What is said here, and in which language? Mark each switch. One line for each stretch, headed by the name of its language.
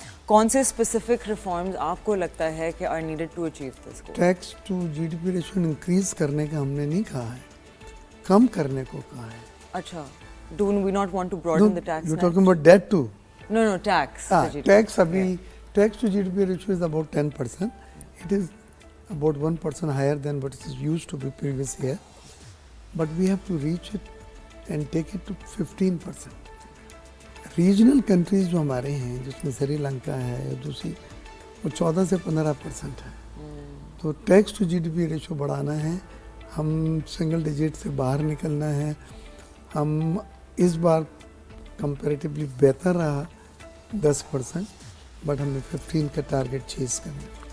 Urdu: کون سے specific reforms آپ کو لگتا ہے کہ
English: Are needed to achieve this?
Urdu: Tax to جی D P ratio increase کرنے کا ہم نے نہیں کہا ہے, کم کرنے کو کہا ہے. اچھا.
English: Do we not want to broaden the tax? You talking about debt to? No tax. Tax
Urdu: ابھی
English: Tax to G D P ratio is about 10%. It is about 1% higher than what it used to be previous year. But we have to reach it and take it to 15%.
Urdu: Regional countries جو ہمارے ہیں جس میں سری لنکا ہے دوسری وہ 14 سے 15% ہے. تو tax to جی D P ratio بڑھانا ہے. ہم سنگل ڈیجٹ سے باہر نکلنا ہے. ہم اس بار کمپیریٹیولی بہتر رہا 10%, بٹ ہمیں 15 کا ٹارگیٹ چیز کرنا ہے.